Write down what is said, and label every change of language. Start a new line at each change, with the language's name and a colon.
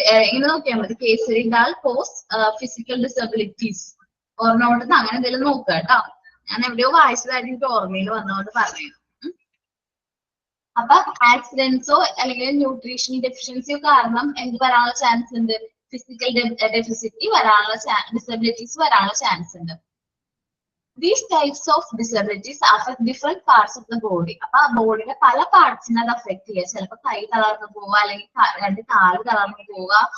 Malayalam: ഇങ്ങനെ നോക്കിയാൽ മതി, Kesari dal cos physical disabilities or not എന്ന് അങ്ങനെ എന്തെങ്കിലും നോക്കുക കേട്ടോ. ഞാൻ എവിടെയോ വായിച്ചതായിട്ട് എനിക്ക് ഓർമ്മയിൽ വന്നതുകൊണ്ട് പറഞ്ഞു. അപ്പൊ ആക്സിഡൻസോ അല്ലെങ്കിൽ ന്യൂട്രീഷൻ ഡെഫിഷ്യൻസിയോ കാരണം എന്ത് വരാനുള്ള ചാൻസ് ഉണ്ട്? ഫിസിക്കൽ ഡെഫിസിറ്റി വരാനുള്ള ഡിസബിലിറ്റീസ് വരാനുള്ള ചാൻസ് ഉണ്ട്.
English: These types of disabilities affect different parts of the body.
Malayalam: അപ്പൊ ആ ബോഡിയുടെ പല പാർട്സിനെ അത് അഫക്ട് ചെയ്യുക. ചിലപ്പോൾ കൈ തളർന്നു പോവുക, അല്ലെങ്കിൽ രണ്ട് കാല് തളർന്നു പോവുക.